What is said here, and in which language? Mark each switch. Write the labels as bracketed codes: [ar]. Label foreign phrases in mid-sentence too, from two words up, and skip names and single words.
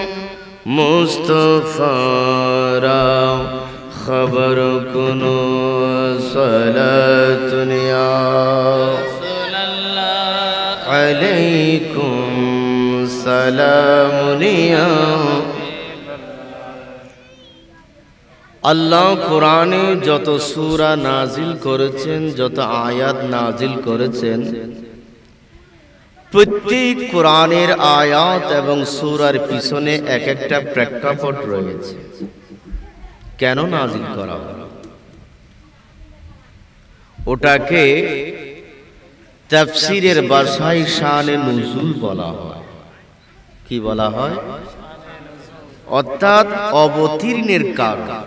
[fa] مصطفیٰ را خبر کنو صلاة یا رسول اللہ علیکم سلام یا [bn] আল্লাহ কোরআনে যত সূরা নাজিল করেছেন যত আয়াত নাজিল করেছেন প্রত্যেক কোরআনের আয়াত এবং সূরার পিছনে এক একটা প্রেক্ষাপট রয়েছে কেন নাজিল করা হলো ওটাকে তাফসীরের ভাষায় [ur] شان نزول [bn] বলা হয় কি বলা হয় অর্থাৎ অবতীর্ণের কারণ